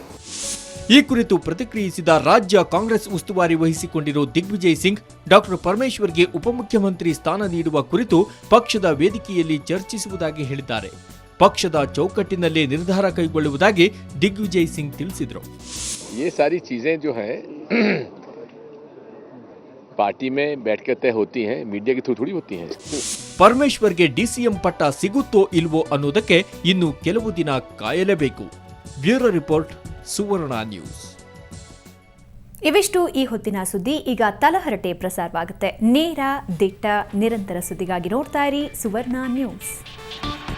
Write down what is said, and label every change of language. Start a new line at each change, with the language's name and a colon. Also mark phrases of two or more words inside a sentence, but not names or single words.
Kannada: ಈ ಕುರಿತು ಪ್ರತಿಕ್ರಿಯಿಸಿದ ರಾಜ್ಯ ಕಾಂಗ್ರೆಸ್ ಉಸ್ತುವಾರಿ ವಹಿಸಿಕೊಂಡಿರುವ ದಿಗ್ವಿಜಯ್ ಸಿಂಗ್, ಡಾಕ್ಟರ್ ಪರಮೇಶ್ವರ್ಗೆ ಉಪಮುಖ್ಯಮಂತ್ರಿ ಸ್ಥಾನ ನೀಡುವ ಕುರಿತು ಪಕ್ಷದ ವೇದಿಕೆಯಲ್ಲಿ ಚರ್ಚಿಸುವುದಾಗಿ ಹೇಳಿದ್ದಾರೆ. ಪಕ್ಷದ ಚೌಕಟ್ಟಿನಲ್ಲೇ ನಿರ್ಧಾರ ಕೈಗೊಳ್ಳುವುದಾಗಿ ದಿಗ್ವಿಜಯ್ ಸಿಂಗ್ ತಿಳಿಸಿದರು.
Hindi: ये सारी चीजें जो हैं पार्टी में बैठकर तय होती हैं, मीडिया के थ्रू थोड़ी होती हैं.
Kannada: ಪರಮೇಶ್ವರ್ಗೆ ಡಿಸಿಎಂ ಪಟ್ಟ ಸಿಗುತ್ತೋ ಇಲ್ವೋ ಅನ್ನೋದಕ್ಕೆ ಇನ್ನು ಕೆಲವು ದಿನ ಕಾಯಲೇಬೇಕು.
English: bureau report,
Kannada: ಸುವರ್ಣ ನ್ಯೂಸ್. ಇವಿಷ್ಟು ಈ ಹೊತ್ತಿನ ಸುದ್ದಿ. ಈಗ ತಲಹರಟೆ ಪ್ರಸಾರವಾಗುತ್ತೆ. ನೇರ, ದಿಟ್ಟ, ನಿರಂತರ ಸುದ್ದಿಗಾಗಿ ನೋಡ್ತಾ ಇರಿ ಸುವರ್ಣ ನ್ಯೂಸ್.